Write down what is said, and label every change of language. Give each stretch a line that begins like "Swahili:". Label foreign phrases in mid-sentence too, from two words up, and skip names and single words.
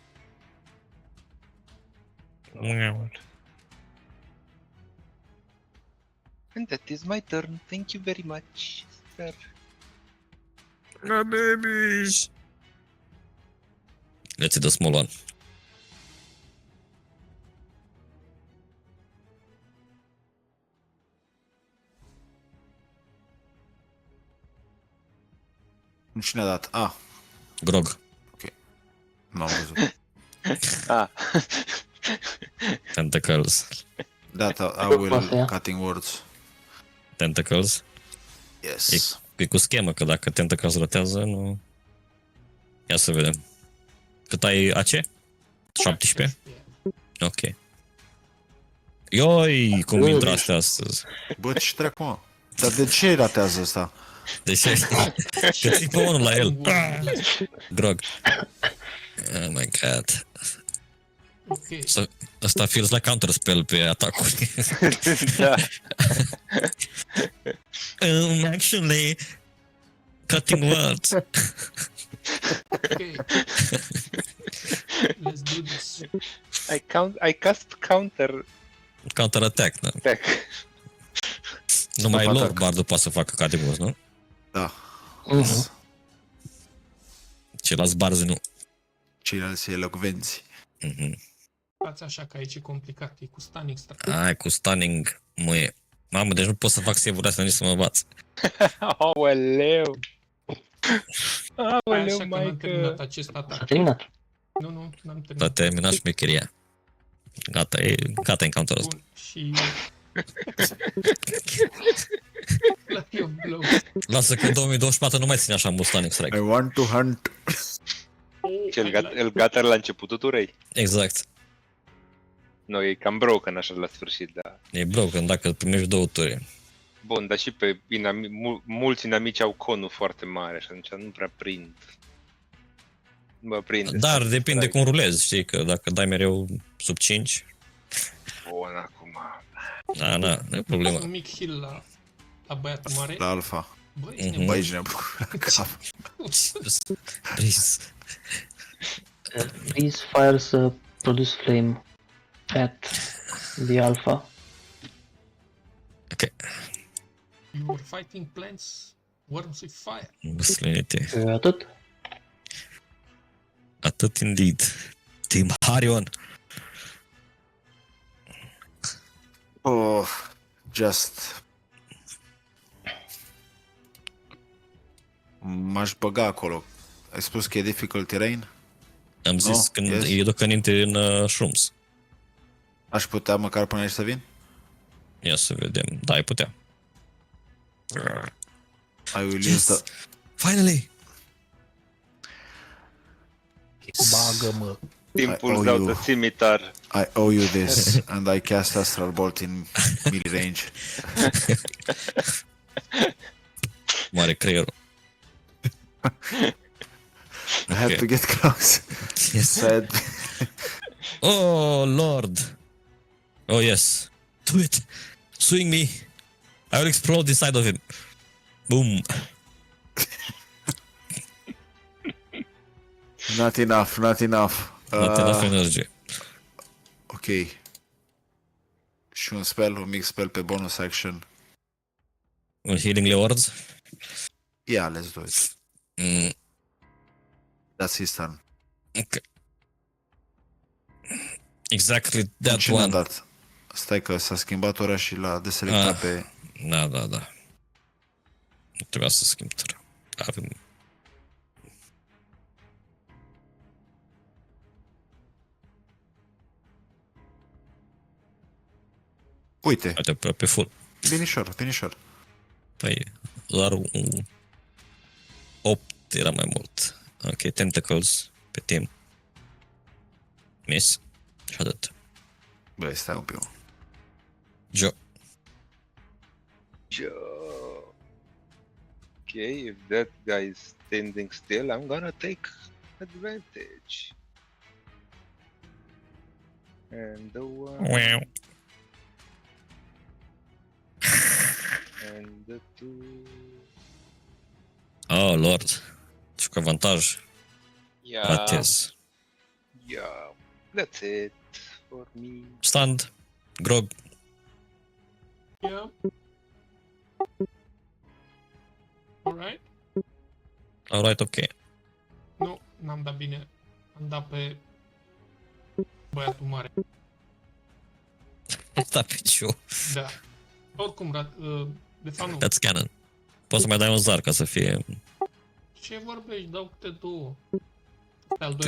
English: And that is my turn. Thank you very much, sir. Babies. Let's see the small one.
Romanian: Cine a dat? Ah, Grog. n-am văzut. Ah.
English: Tentacles. That I will
Romanian: Poate ia.
English: cutting words. Tentacles. Yes.
Romanian: E cu schemă, că dacă Tentacles rotează, nu... Ia să vedem. Cât ai AC? 17? Ok. Ioi, cum intră astea astăzi. Bă, ce treacu, mă? Dar de ce ratează ăsta? Deci, că ții pe unul la el. Grog.
English: Oh my god. Ok.
Romanian: Asta
English: feels like counterspell
Romanian: pe atacuri. Da.
English: Actually, Cutting words. Okay. Let's do this. I cast counter Counter attack,
Romanian: da.
English: attack.
Romanian: Numai
English: Stop
Romanian: lor
English: attack.
Romanian: bardul poate să facă
English: cutting words,
Romanian: nu? Da. Mhm. Ceilalți barzi nu. Ceilalți elocvenți. Mhm. Stați așa că aici e complicat. E cu
English: stunning strike.
Romanian: Ai, cu stunning, măie. Mamă, deci nu pot să fac save-uri astea nici să mă învaț. Aoleu! Hai Aoleu, așa că n-am terminat maică! acest S-a atac. terminat. Nu, n-am S-a terminat. terminat șmecheria. Gata encounter-ul ăsta. Bun, și...
English: Fly of blow.
Romanian: Lasă că în 2024 nu mai ține așa mult
English: stunning strike. I want to hunt.
Romanian: Și el gata la începutul turei. Exact. Nu, e cam broken așa la sfârșit, da. E broken dacă primești 2 turi. Bun, dar și pe mulți inamici au conul foarte mare și atunci nu prea prind. Nu mă prinde. Dar depinde cum rulezi, știi, că dacă dai mereu sub 5, Bun, acum. da, nu e problemă. Un mic heal la băiatul mare. La alfa. Băi, Mhm. nebun. Băi, ești nebun la cap.
English: Please. Please fires produce flame at the alpha. Ok. You were fighting plants, worms with fire.
Romanian: Măslinite. Atât.
English: Atât indeed. Team Harion. Oh, just...
Romanian: M-aș băga acolo. Ai spus că e
English: difficult terrain?
Romanian: Am zis
English: No,
Romanian: când
English: yes.
Romanian: e docăninte în shrooms. Aș putea măcar până aici să vin? Ia să vedem. Da, ai putea.
English: I will Yes. use the... Finally!
Romanian: Bagă-mă. Timpul
English: I owe
Romanian: dau
English: you.
Romanian: de scimitar.
English: I owe you this, and I cast Astral Bolt in melee range.
Romanian: Mare creierul.
English: I had Ok. to get close. Yes. Sad. Oh, Lord. Oh, yes. Do it. Swing me. I will explode inside of him. Boom. Not enough, not enough. Not enough energy. Ok.
Romanian: Și un spell, un mic spell pe
English: bonus action.
Romanian: Un healing lewards.
English: Yeah, let's do it. That's his turn. Ok. Exactly that
Romanian: Cine a
English: one.
Romanian: dat? Stai că s-a schimbat ora și l-a deselectat pe... Da. Nu trebuia să schimb tura. Avem... Uite, Uite, pe full. binișor, binișor. Păi, doar 8 era mai mult. Ok, tentacles pe team. Miss. Și atât. Băi, stai un pic. Joe.
English: Okay, if that guy is standing still, I'm gonna take advantage. And the one, Wow. and the two. Oh, Lord.
Romanian: Și cu avantaj.
English: Yeah,
Romanian: Ratez.
English: yeah, that's it for me. Stand. Grog. Yeah. Alright. Alright, ok.
Romanian: Nu, n-am dat bine. Am dat pe băiatul mare. Da, pe Joe. Da. Oricum, de fapt nu.
English: That's canon.
Romanian: Poți să mai dai un zar ca să fie Ce vorbești? Dau câte două. Pe al